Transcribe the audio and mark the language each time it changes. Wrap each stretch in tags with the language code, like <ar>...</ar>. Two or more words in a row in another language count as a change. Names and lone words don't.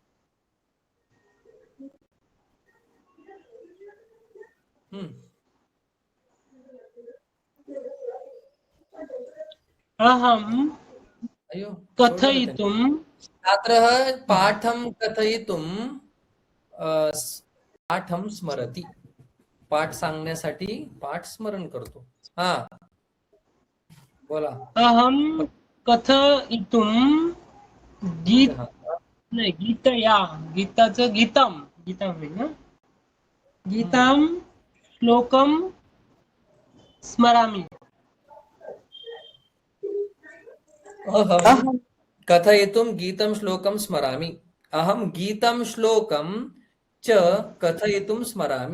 <sa>अहम अयो कथयितुं. छात्रः पाठं कथयितुं पाठं स्मरति.</sa> <mr>पाठ सांगण्यासाठी पाठ स्मरण करतो. बोला.</mr> <sa>अहम कथयितुं गीतया.</sa> <mr>गीताचं गीतम होईल ना.</mr> <sa>गीतां श्लोकम स्मरामि. अहम कथयितुं गीतं श्लोकं स्मरामि. अहम गीतं श्लोकं च कथयितुं स्मरामि.</sa>